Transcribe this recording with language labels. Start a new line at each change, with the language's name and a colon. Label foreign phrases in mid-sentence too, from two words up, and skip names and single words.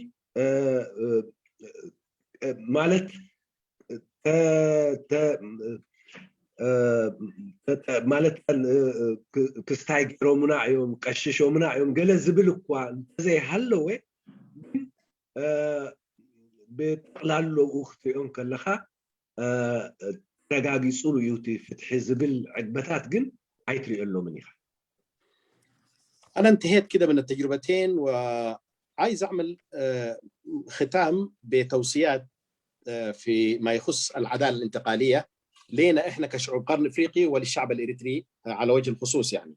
Tigrinya: ማለት ማለት ክስታይ ገይሮሙና እዮም ቀሽሾሙና እዮም ገለ ዝብል እኳ እንተዘይሃለወ ብጠቕላሎኡ ክትሪኦም ከለኻ ተረጋጊፁ እዩ እቲ ፍትሒ ዝብል ዕግበታት ግን ኣይትሪኦሎምን ኢኻ።
Arabic: أنا انتهيت كده من التجربتين وعايز أعمل ختام بتوصيات في ما يخص العدالة الانتقالية. لينا احنا كشعوب قرن افريقي وللشعب الاريتري على وجه الخصوص يعني.